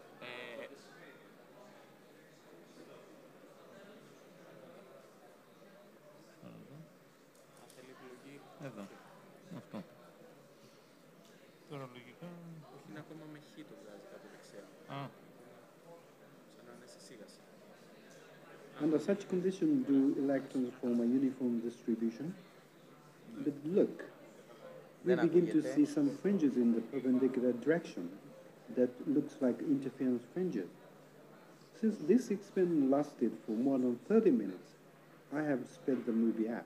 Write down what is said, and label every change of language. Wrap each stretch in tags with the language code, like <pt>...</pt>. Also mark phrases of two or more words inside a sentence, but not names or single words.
<el>Θέλει επιλογή. Εδώ, αυτό. Τώρα λογικά... Όχι, είναι ακόμα με χ το βγάζει κάτω δεξιά. Σαν να είναι σε σίγαση.</el> <en>Under such conditions, do electrons form a uniform distribution? But look, we begin to see some fringes in the perpendicular direction that looks like interference fringes. Since this experiment lasted for more than 30 minutes, I have sped the movie up.</en>